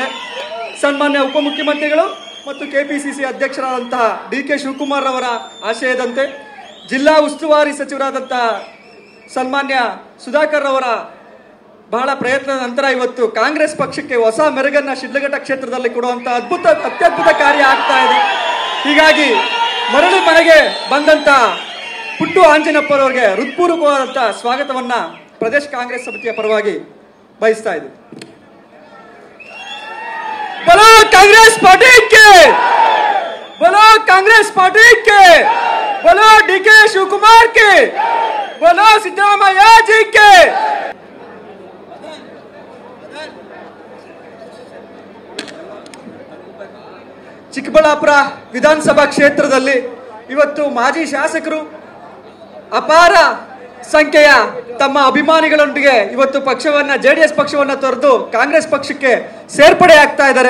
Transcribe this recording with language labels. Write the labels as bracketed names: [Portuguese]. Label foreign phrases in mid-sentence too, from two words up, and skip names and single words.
[Kannada] ಸನ್ಮಾನ್ಯ ಉಪಮುಖ್ಯಮಂತ್ರಿಗಳು ಮತ್ತು KPCC ಅಧ್ಯಕ್ಷರಾದಂತಹ DK ಶಿವಕುಮಾರ್ ಅವರ ಆಶಯದಂತೆ ಜಿಲ್ಲಾ ಉಸ್ತುವಾರಿ ಸಚಿವರಾದಂತಹ ಸನ್ಮಾನ್ಯ ಸುಧಾಕರ್ ಅವರ ಬಹಳ ಪ್ರಯತ್ನದ ನಂತರ ಇವತ್ತು ಕಾಂಗ್ರೆಸ್ ಪಕ್ಷಕ್ಕೆ ಹೊಸ ಮೆರುಗನ್ನ ಶಿಡ್ಲಘಟ್ಟ ಕ್ಷೇತ್ರದಲ್ಲಿ ಕೊಡುವಂತಹ ಅತ್ಯದ್ಭುತ ಕಾರ್ಯ ಆಗ್ತಾ ಇದೆ. ಹೀಗಾಗಿ ಮರಳಿ ಮನೆಗೆ ಬಂದಂತ ಪುಟ್ಟು ಆಂಜನಪ್ಪರವರಿಗೆ ಹೃತ್ಪೂರ್ವಕವಾದಂತಹ ಸ್ವಾಗತವನ್ನ ಪ್ರದೇಶ ಕಾಂಗ್ರೆಸ್ ಸಮಿತಿಯ ಪರವಾಗಿ ಬಯಸ್ತಾ ಇದ್ದೀವಿ. [Hindi] बोलो कांग्रेस पार्टी के, बोलो कांग्रेस पार्टी के, बोलो DK शिवकुमार के, बोलो सिद्धरामಯ್ಯ जी के. [Kannada] ಚಿಕ್ಕಬಳ್ಳಾಪುರ ವಿಧಾನಸಭಾ ಕ್ಷೇತ್ರದಲ್ಲಿ ಇವತ್ತು ಮಾಜಿ ಶಾಸಕರು ಅಪಾರ ಸಂಖ್ಯೆಯ ತಮ್ಮ ಅಭಿಮಾನಿಗಳೊಂದಿಗೆ ಇವತ್ತು ಪಕ್ಷವನ್ನ JDS ಪಕ್ಷವನ್ನ ತೊರೆದು ಕಾಂಗ್ರೆಸ್ ಪಕ್ಷಕ್ಕೆ ಸೇರ್ಪಡೆ ಆಗ್ತಾ ಇದ್ದಾರೆ.